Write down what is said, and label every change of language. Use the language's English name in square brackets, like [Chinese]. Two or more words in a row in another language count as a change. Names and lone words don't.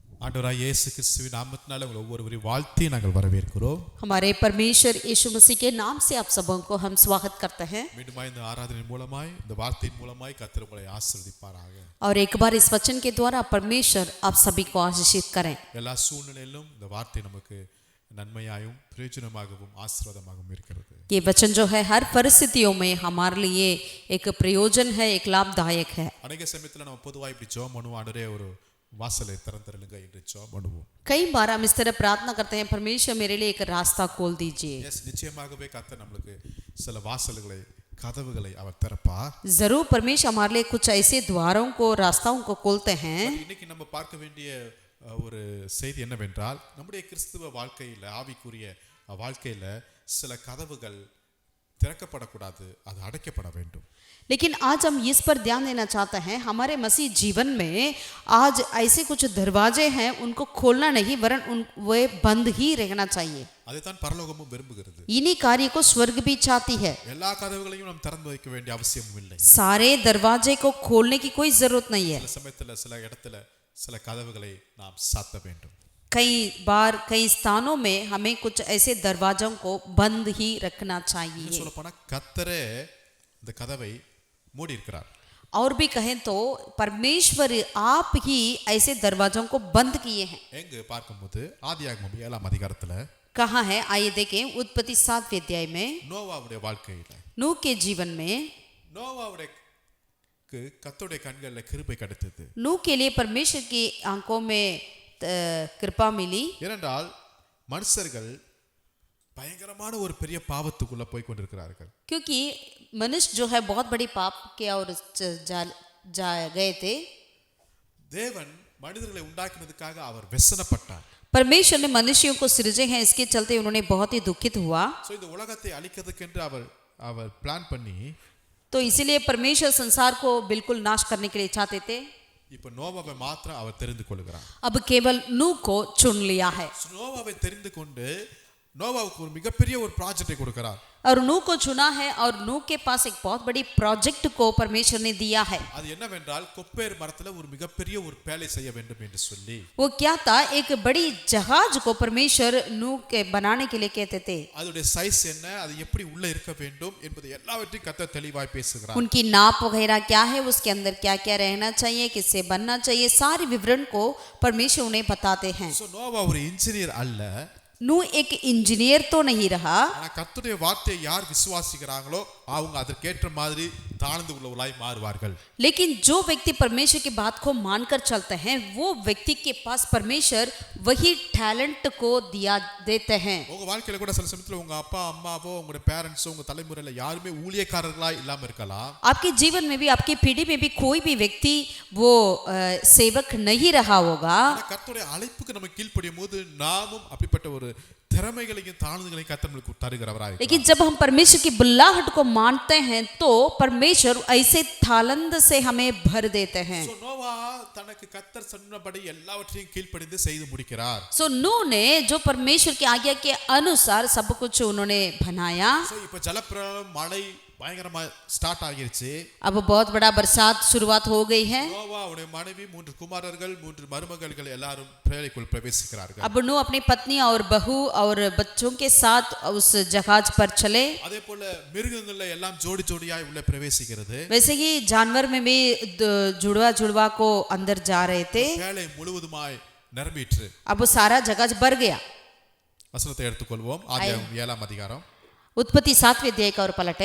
[Tamil] ஆண்டவராய் இயேசு கிறிஸ்துவின் நாமத்தினால உங்களை ஒவ்வொருவரையும் வாழ்த்தி நாங்கள் வரவேற்கிறோம். [Hindi] हमारे परमेश्वर यीशु मसीह के नाम से आप सबों को हम स्वागत करते हैं. [Tamil] மீண்டுமாய் இந்த ஆராதனை மூலமாய் இந்த வார்த்தையின் மூலமாய் கர்த்தர் உங்களை ஆசீர்வதிப்பாராக. [Hindi] और एक बार इस वचन के द्वारा परमेश्वर आप सभी को आशीषित करें. [Tamil] எல்லா சூழ்நிலையிலும் இந்த வார்த்தை நமக்கு நன்மையாயும் பிரயோஜனமாகவும் ஆசீர்வாதமாகவும் இருக்கிறது. [Hindi] ये वचन जो है हर परिस्थितियों में हमारे लिए एक प्रयोजन है, एक लाभदायक है. [Tamil] अनेक சமயத்துல நம்ம பொதுவாக இப்படி ஜெபம் பண்ணுவோம், ஆண்டவரே ஒரு வாசலை திறந்துருங்க என்று ஜெபம் பண்ணுவோம். [Hindi] कई बार हम इस तरह प्रार्थना करते हैं, परमेश्वर मेरे लिए एक रास्ता खोल दीजिए. [Tamil] நிச்சயமாகவே கர்த்தர் நமக்கு சில வாசல்களை கதவுகளை அவர் திறப்பார். [Hindi] जरूर परमेश्वर हमारे लिए कुछ ऐसे द्वारों को, रास्ताओं को खोलते हैं. [Tamil] இன்னைக்கு நம்ம பார்க்க வேண்டிய ஒரு செய்தி என்னவென்றால், நம்முடைய கிறிஸ்துவ வாழ்க்கையில, ஆவிக்குரிய வாழ்க்கையில சில கதவுகள் திறக்கப்படக்கூடாது, அது அடைக்கப்பட வேண்டும். [Hindi] लेकिन आज हम इस पर ध्यान देना चाहते हैं, हमारे मसीह जीवन में आज ऐसे कुछ दरवाजे हैं, उनको खोलना नहीं वरन वे बंद ही रहना चाहिए. [Tamil] அதைத்தான் பரலோகமும் விரும்புகிறது. [Hindi] इन्हीं कार्य को स्वर्ग भी चाहती है. [Tamil] எல்லா கதவுகளையும் நாம் திறந்து வைக்க வேண்டிய அவசியம் இல்லை. [Hindi] सारे दरवाजे को खोलने की कोई जरूरत नहीं है. [Tamil] சில சமயத்துல சில இடத்துல சில கதவுகளை நாம் சாத்த வேண்டும். [Hindi] कई बार कई स्थानों में हमें कुछ ऐसे दरवाजों को बंद ही रखना चाहिए. [Tamil] சொல்லப்போனா கர்த்தரே இந்த கதவை மூடி இருக்கிறார். [Hindi] और भी कहें तो परमेश्वर आप ही ऐसे दरवाजों को बंद किए हैं. [Tamil] எங்க பார்க்கும்போது ஆதியாகமம் 7ஆம் அதிகாரத்துல [Hindi] कहाँ है, आइए देखें. उत्पत्ति 7वें अध्याय में [Tamil] நோவாவுடைய வாழ்க்கையில, [Hindi] नूह के जीवन में [Tamil] நோவாவுடைய கர்த்தருடைய கண்களில் கிருபை கிடைத்தது. [Hindi] नूह के लिए परमेश्वर की आंखों में कृपा मिली. [Tamil] ஏனென்றால் மனுஷர்கள் பயங்கரமான ஒரு பெரிய பாவத்துக்குள்ள போய் கொண்டிருக்கிறார்கள். [Hindi] क्योंकि मनुष्य जो है बहुत बड़ी पाप किया और जा गए थे. [Tamil] தேவன் மனிதர்களை உண்டாக்கினதுக்காக அவர் व्यसनப்பட்டார். [Hindi] परमेश्वर ने मनुष्यों को सृजे हैं, इसके चलते उन्होंने बहुत ही दुखित हुआ. [Tamil] சோ இந்த உலகத்தை அழிக்கிறதுக்கென்று அவர் பிளான் பண்ணி, [Hindi] तो इसीलिए परमेश्वर संसार को बिल्कुल नाश करने के लिए चाहते थे. [Tamil] இப்ப நோவாவை மாத்திரம் அவர் தெரிந்து கொள்கிறார். [Hindi] अब केवल नूह को चुन लिया है. [Tamil] நோவாவை தெரிந்து கொண்டு நோவாவுக்கு ஒரு மிகப்பெரிய ஒரு ப்ராஜெக்டை கொடுக்கிறார். [Hindi] और नूह को चुना है और नूह के पास एक बहुत बड़ी प्रोजेक्ट को परमेश्वर ने दिया है. [Tamil] அது என்னவென்றால் கொப்பேர் மரத்துல ஒரு மிகப்பெரிய ஒரு பேழை செய்ய வேண்டும் என்று சொல்லி, [Hindi] वो क्या था, एक बड़ी जहाज को परमेश्वर नूह के बनाने के लिए कहते थे. [Tamil] அதோட சைஸ் என்ன, அது எப்படி உள்ள இருக்க வேண்டும் என்பது எல்லாவற்றையும் கர்த்தர் தெளிவாய் பேசுகிறார். [Hindi] उनकी नाप वगैरह क्या है, उसके अंदर क्या क्या रहना चाहिए, किससे बनना चाहिए, सारे विवरण को परमेश्वर उन्हें बताते हैं. [Tamil] சோ நோவா ஒரு இன்ஜினியர் அல்ல. [Hindi] नूह एक इंजीनियर तो नहीं रहा. [Tamil] ஆனா கர்த்தருடைய வார்த்தையை யார் விசுவாசிக்கிறாங்களோ அவங்க அதற்கேற்ற மாதிரி தாழ்ந்து உள்ளவர்களாய் மாறுவார்கள். [Hindi] लेकिन जो व्यक्ति परमेश्वर की बात को मानकर चलते हैं, वो व्यक्ति के पास परमेश्वर वही टैलेंट को दिया देते हैं. [Tamil] உங்க வாழ்க்கையில கூட சில சமயத்துல உங்க அப்பா அம்மாவோ உங்க பேரண்ட்ஸோ உங்க தலைமுறையில யாருமே ஊழியக்காரர்களா இல்லாம இருக்கலாம். [Hindi] आपके जीवन में भी, आपकी पीढ़ी में भी कोई भी व्यक्ति वो सेवक नहीं रहा होगा. [Tamil] கர்த்தருடைய அழைப்புக்கு நம்ம கீழ்ப்படியும் போது நாமும் அப்படிப்பட்ட ஒரு திறமைகளையும் தாழ்ந்துகளையும் கர்த்தர் நமக்கு தருகிறவராய். [Hindi] लेकिन जब हम परमेश्वर की बुलाहट को मानते हैं तो परमेश्वर ऐसे तालंद से हमें भर देते हैं. [Tamil] சோ நோவா தனக்கு கர்த்தர் சொன்னபடி எல்லாவற்றையும் கீழ்ப்படிந்து செய்து முடிக்கிறார். [Hindi] सो नूह ने जो परमेश्वर की आज्ञा के अनुसार सब कुछ उन्होंने बनाया. [Tamil] சோ இப்ப ஜலப்பிரளயம் மழை பயங்கரமா ஸ்டார்ட் ஆகிருச்சு. [Hindi] अब बहुत बड़ा बरसात शुरुआत हो गई है. [Tamil] நோவா அவருடைய மனைவி 3 குமாரர்கள் 3 மருமகள்கள் எல்லாரும் பேழைக்குள் பிரவேசிக்கிறார்கள். [Hindi] अब नूह अपनी पत्नी और बहू और बच्चों के साथ उस जहाज पर चले. [Tamil] அதே போல மிருகங்கள்ல எல்லாம் ஜோடி ஜோடியாய் உள்ள பிரவேசிக்கிறது. [Hindi] वैसे ही जानवर में भी जुड़वा जुड़वा को अंदर जा रहे थे. [Tamil] பேழை முழுவதுமாய் நிரம்பிற்று. [Hindi] अब वो सारा जहाज भर गया. [Tamil] வசனத்தை எடுத்துக்கொள்வோம். ஆதியாகமம் 7ஆம் அதிகாரம் [Hindi] उत्पत्ति 7वें अध्याय का और पलटे